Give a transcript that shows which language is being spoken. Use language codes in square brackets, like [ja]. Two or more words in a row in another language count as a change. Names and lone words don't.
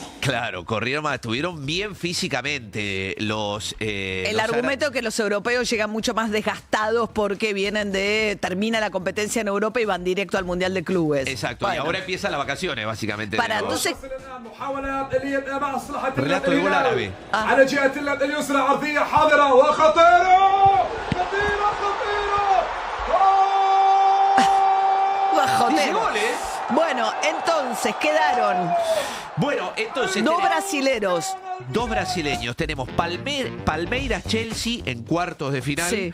[es] Claro, corrieron más, estuvieron bien físicamente los... El argumento es que los europeos llegan mucho más desgastados porque termina la competencia en Europa y van directo al Mundial de Clubes. Exacto, Bueno. y ahora empiezan las vacaciones, básicamente. Para, de los- entonces... Relato de gol árabe. [ar] على جهة اليد اليسرى عرضية حاضرة وخطيرة [es] Bajotero. Bueno, entonces quedaron Bueno, entonces dos tenemos brasileros. dos brasileños. Tenemos Palmeiras-Chelsea en cuartos de final. Sí.